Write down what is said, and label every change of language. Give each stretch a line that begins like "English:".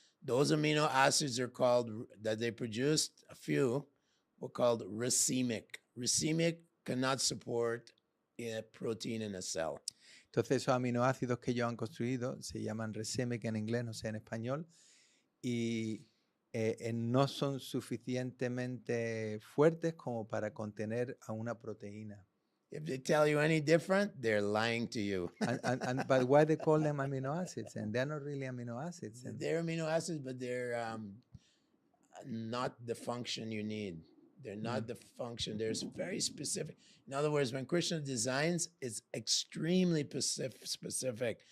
English: Those amino acids are called, that they produced, a few, were called racemic. Racemic cannot support a protein in a cell.
Spanish: Entonces esos aminoácidos que ellos han construido se llaman racemic en inglés, no sé en español, y no son suficientemente fuertes como para contener a una proteína.
English: If they tell you any different, they're lying to you. But why they call them amino acids? And they're not really amino acids. They're amino acids, but they're not the function you need. They're not the function. They're very specific. In other words, when Krishna designs, it's extremely specific.